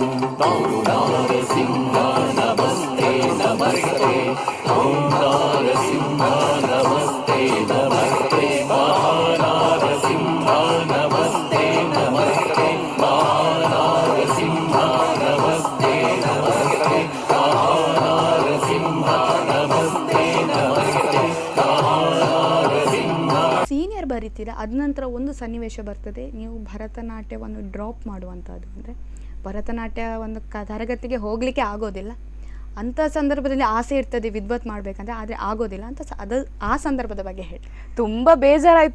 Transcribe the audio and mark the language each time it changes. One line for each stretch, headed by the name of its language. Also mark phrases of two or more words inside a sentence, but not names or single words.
Sanskrit: नारसिंह नमस्ते नमस्ते ओम नारसिंह नमस्ते नमस्ते महानारसिंह नमस्ते नमस्ते महानारसिंह नमस्ते नमस्ते महानारसिंह नमस्ते नमस्ते महानारसिंह
Kannada: ಇಯರ್ ಬರಿತೀರಾ, ಅದ ನಂತರ ಒಂದು ಸನ್ನಿವೇಶ ಬರ್ತದೆ, ನೀವು ಭರತನಾಟ್ಯವನ್ನು ಡ್ರಾಪ್ ಮಾಡುವಂಥದ್ದು. ಅಂದರೆ ಭರತನಾಟ್ಯ ಒಂದು ತರಗತಿಗೆ ಹೋಗಲಿಕ್ಕೆ ಆಗೋದಿಲ್ಲ, ಅಂಥ ಸಂದರ್ಭದಲ್ಲಿ ಆಸೆ ಇರ್ತದೆ ವಿದ್ವತ್ ಮಾಡಬೇಕಂದ್ರೆ, ಆದರೆ ಆಗೋದಿಲ್ಲ ಅಂತ ಅದು ಆ ಸಂದರ್ಭದ ಬಗ್ಗೆ ಹೇಳಿ. ತುಂಬ ಬೇಜಾರಾಯಿತು.